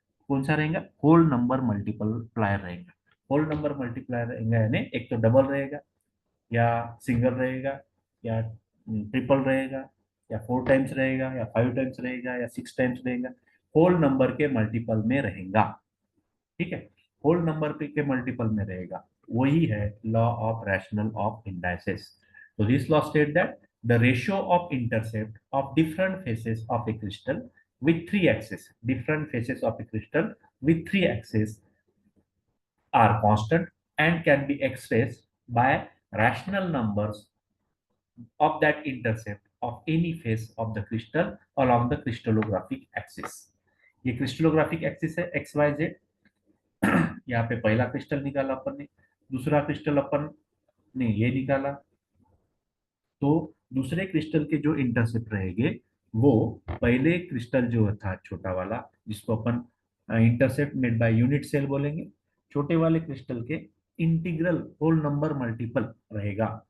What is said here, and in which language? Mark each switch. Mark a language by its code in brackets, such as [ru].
[hi] कौन सा रहेगा, होल नंबर मल्टीप्लायर रहेगा। होल नंबर मल्टीप्लायर रहेगा यानी एक तो डबल रहेगा, या सिंगल रहेगा, या ट्रिपल रहेगा, या 4 टाइम्स रहेगा, या 5 टाइम्स रहेगा, या 6 टाइम्स रहेगा। होल नंबर के मल्टीपल में रहेगा। ठीक है। होल नंबर पे के मल्टीपल में रहेगा, वही है law of rational of indices. [en] तो this law state that the ratio of intercept of different faces of a crystal with three axes, different faces of a crystal with three axes are constant and can be expressed by rational numbers of that intercept of any face of the crystal along the crystallographic axis। [hi] ये crystallographic axis है x Y Z. यहाँ पे पहला crystal निकाला अपन ने, दूसरा crystal अपन ने ये निकाला, तो दूसरे क्रिस्टल के जो इंटरसेप्ट रहेंगे वो पहले क्रिस्टल जो था छोटा वाला, जिसको अपन [en] intercept made by unit cell [hi] बोलेंगे, छोटे वाले क्रिस्टल के इंटीग्रल होल नंबर मल्टीपल रहेगा।